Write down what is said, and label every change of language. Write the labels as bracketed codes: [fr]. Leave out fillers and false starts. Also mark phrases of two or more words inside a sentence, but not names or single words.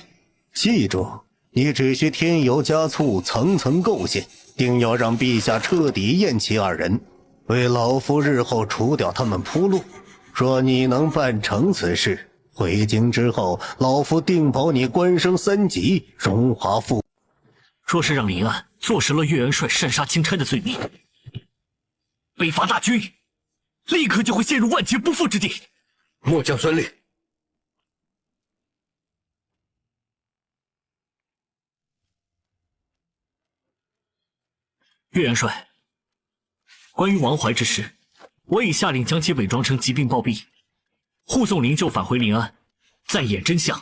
[zh] 記住，你只需添油加醋，层层构陷，定要让陛下徹底厌棄二人，為老夫日後除掉他們鋪路。若你能辦成此事，回京之後，老夫定保你官升3級，荣華富。若是让林安坐實了岳元帥擅殺钦差的罪名，北伐大軍立刻就會陷入萬劫不復之地。末將遵令。岳元帥，關於王懷之事，我已下令將其偽裝成疾病暴斃，護送靈柩返回臨安，再演真相。